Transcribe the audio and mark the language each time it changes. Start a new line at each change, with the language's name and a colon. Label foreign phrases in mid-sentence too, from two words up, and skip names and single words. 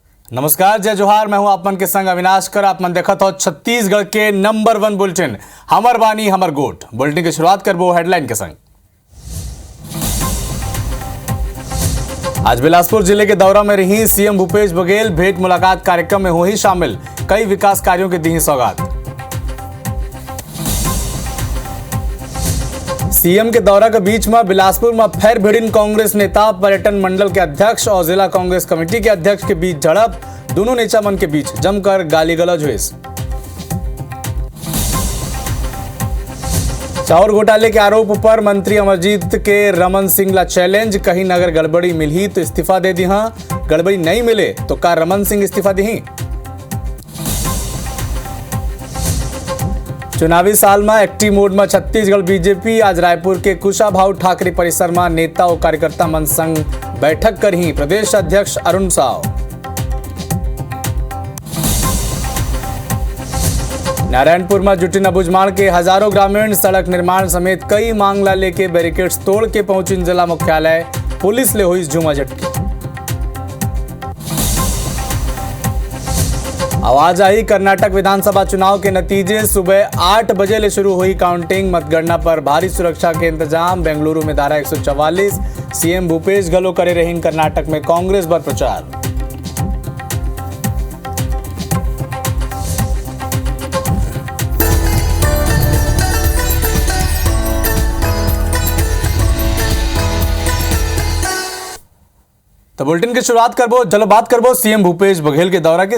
Chhattisgarhi: नमस्कार, जय जोहार। मैं हूं आपमन के संग अविनाश कर। आपमन देखत हो छत्तीसगढ़ के नंबर 1 बुलेटिन हमर बानी हमर गोट। बुलेटिन की शुरुआत करबो हेडलाइन के संग। आज बिलासपुर जिले के दौरा में रही सीएम भूपेश बघेल। भेंट मुलाकात कार्यक्रम में हुई शामिल। कई विकास कार्यों की दी सौगात। सीएम के दौरा के बीच में बिलासपुर में फेर भिड़िन कांग्रेस नेता, पर्यटन मंडल के अध्यक्ष और जिला कांग्रेस कमेटी के अध्यक्ष के बीच झड़प। दोनों नेता मन के बीच जमकर गाली गलौज हुई। चाउर घोटाले के आरोप पर मंत्री अमरजीत के रमन सिंह ला चैलेंज। कहीं अगर गड़बड़ी मिली तो इस्तीफा दे दी, गड़बड़ी नहीं मिले तो का रमन सिंह इस्तीफा दी। चुनावी साल में
English: active mode
Chhattisgarhi: में छत्तीसगढ़ बीजेपी। आज रायपुर के कुशाभाऊ ठाकरे परिसर में नेता और कार्यकर्ता मन संग बैठक करही प्रदेश अध्यक्ष अरुण साव। नारायणपुर में जुटिन अबुझमाड़ के हजारों ग्रामीण। सड़क निर्माण समेत कई मांग ला लेके बैरिकेड्स तोड़ के पहुंचिन जिला मुख्यालय। पुलिस ले हुई झूमा झटकी। आवाज आई कर्नाटक विधानसभा चुनाव के नतीजे। सुबह 8 बजे ले शुरू हुई काउंटिंग। मतगणना पर भारी सुरक्षा के इंतजाम। बेंगलुरु में धारा 144। सीएम भूपेश गलो करे रहीन कर्नाटक में कांग्रेस पर प्रचार। तो बुलेटिन की शुरुआत करबो, चलो बात करबो सीएम भूपेश बघेल के दौरा के।